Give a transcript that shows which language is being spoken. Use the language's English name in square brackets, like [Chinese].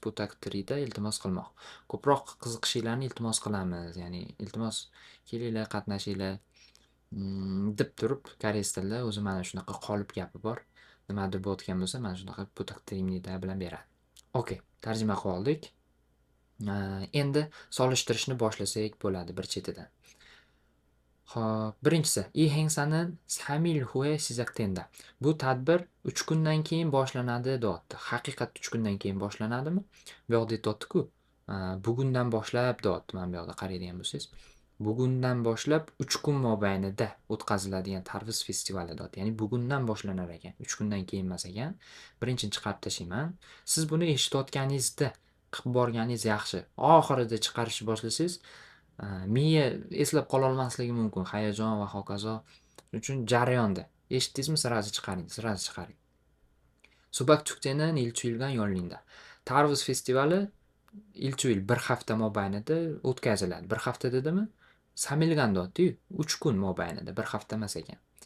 [Uzbek] Bu taqdirida iltimos qilmoq. Ko'proq qiziqishinglarni iltimos qilamiz. Ya'ni iltimos kelinglar, qatnashinglar deb turib koreys tilida o'zi mana shunaqa qolip gapi bor. Nimadir bo'layotgan bo'lsa, mana shunaqa bu taqdirimda bilan beradi. Okey, tarjima qilib oldik. Endi solishtirishni boshlasak bo'ladi bir chetidan. Xo'p, birinchisi, [Korean] 이 행사는 3일 후에 시작된다. [Uzbek] Bu tadbir 3 kundan keyin boshlanadi deyapti. Haqiqatda 3 kundan keyin boshlanadimi? Bu yoqda aytyapti-ku, bugundan boshlab deyapti. Mana bu yoqda qaraydigan bo'lsangiz, bugundan boshlab 3 kun mobaynida o'tkaziladigan Tarvuz festivali deyapti. Ya'ni bugundan boshlanar ekan, 3 kundan keyin emas ekan. Birinchini chiqarib tashlayman. Siz buni eshitayotganingizda qilib borganingiz yaxshi. Oxirida chiqarishni boshlasangiz, miya eslab qololmasligi mumkin, hayajon va hokazo. Shuning uchun jarayonda eshitdingizmi, sразу chiqaring, sразу chiqaring. [Korean] Subak 축제는 일주일간 열린다. [Uzbek] Tarvuz festivali 일주일 bir hafta mobaynida o'tkaziladi. Bir hafta dedimi? 3일간 deyapti-yu, 3 kun mobaynida, bir hafta emas ekan.